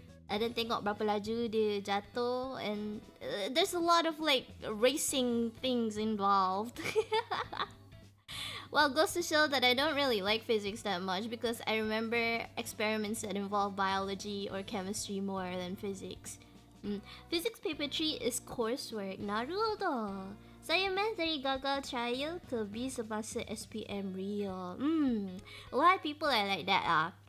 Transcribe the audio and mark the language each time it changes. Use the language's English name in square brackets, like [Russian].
[English] And then [Malay] tengok berapa laju dia jatuh, [English] and there's a lot of like racing things involved. Well, it goes to show that I don't really like physics that much because I remember experiments that involve biology or chemistry more than physics. Physics paper 3 is coursework. Naruto. [Malay] Saya math dari gagal trial ke B semasa SPM real. [English] A lot of people are like that lah.